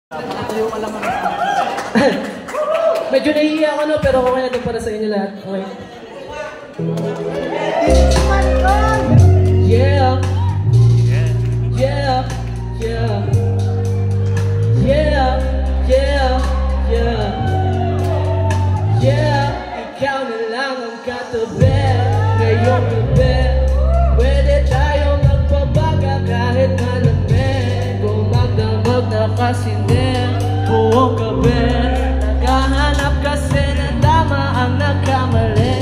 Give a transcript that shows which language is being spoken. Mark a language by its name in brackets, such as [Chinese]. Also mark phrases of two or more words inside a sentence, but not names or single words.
[Filipino] Nakatayo ka lang naman. Medyo nahihiya ako no, pero okay na ito para sa inyo lahat. [English] Okay. Yeah. Yeah. Yeah. Yeah. Yeah. Yeah. Yeah. [Filipino] Ikaw na lang ang katabi ngayong gabi. Pwede tayo magpabaga kahit malamig. Kung magdamag na kasi buong gabi. Naghahanap kasi ng tama ang nagkamali.